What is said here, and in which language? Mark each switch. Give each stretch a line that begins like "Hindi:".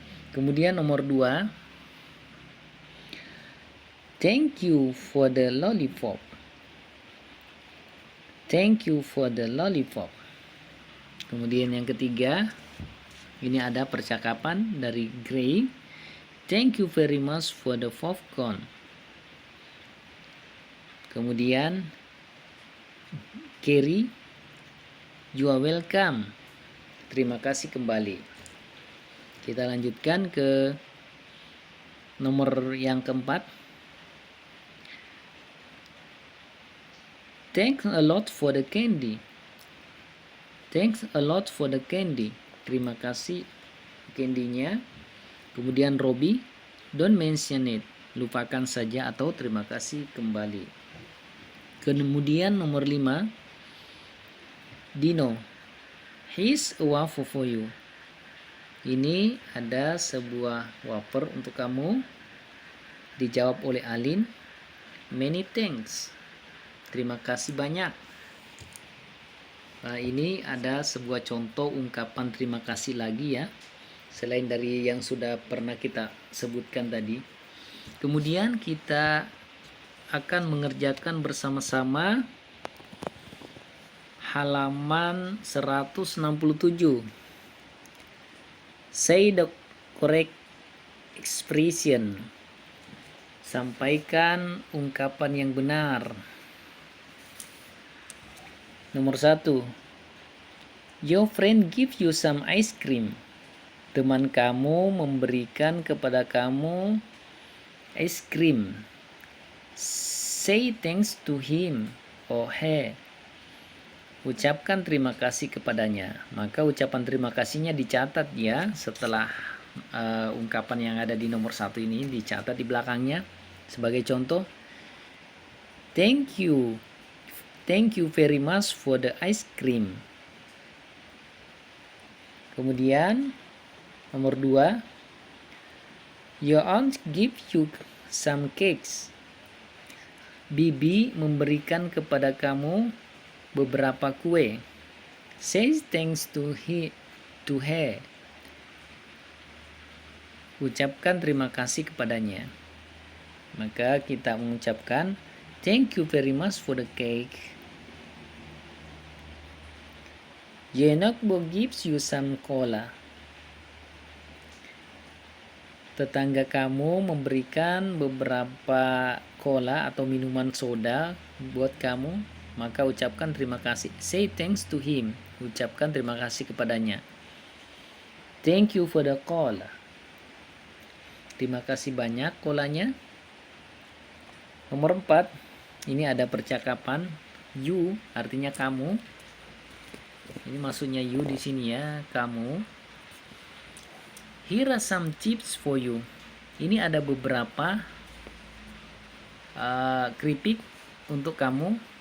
Indonesian: Kemudian nomor 2.
English: Thank you for the lollipop. Thank you for the lollipop.
Indonesian: Kemudian yang ketiga, ini ada percakapan dari Gray.
English: Thank you very much for the popcorn. Kemudian Kerry, you are welcome.
Indonesian: Terima kasih kembali. Kita lanjutkan ke nomor yang keempat.
English: Thanks a lot for the candy. Thanks a lot for the candy.
Indonesian: Terima kasih candy-nya. Kemudian Robbie,
English: don't mention it.
Indonesian: Lupakan saja atau terima kasih kembali. Kemudian nomor 5.
English: Dino, here's a wafer for you.
Indonesian: Ini ada sebuah wafer untuk kamu. Dijawab oleh Alin,
English: many thanks.
Indonesian: Terima kasih banyak. Nah, ini ada sebuah contoh ungkapan terima kasih lagi ya. Selain dari yang sudah pernah kita sebutkan tadi. Kemudian kita akan mengerjakan bersama-sama halaman 167.
English: Say the correct expression.
Indonesian: Sampaikan ungkapan yang benar. Nomor 1.
English: Your friend give you some ice cream.
Indonesian: Teman kamu memberikan kepada kamu es krim.
English: Say thanks to him or her.
Indonesian: Ucapkan terima kasih kepadanya. Maka ucapan terima kasihnya dicatat ya. Setelah ungkapan yang ada di nomor 1 ini dicatat di belakangnya. Sebagai contoh,
English: thank you very much for the ice cream.
Indonesian: Kemudian nomor 2,
English: your aunt give you some cakes.
Indonesian: Bibi memberikan kepada kamu beberapa kue.
English: Say thanks to her.
Indonesian: Ucapkan terima kasih kepadanya. Maka kita mengucapkan
English: thank you very much for the cake. Your notebook gives you some cola.
Indonesian: Tetangga kamu memberikan beberapa cola atau minuman soda buat kamu, maka ucapkan terima kasih.
English: Say thanks to him.
Indonesian: Ucapkan terima kasih kepadanya.
English: Thank you for the call.
Indonesian: Terima kasih banyak kolanya. Nomor 4, ini ada percakapan. You artinya kamu. Ini maksudnya you di sini ya, kamu.
English: Here are some tips for you.
Indonesian: Ini ada beberapa keripik untuk kamu.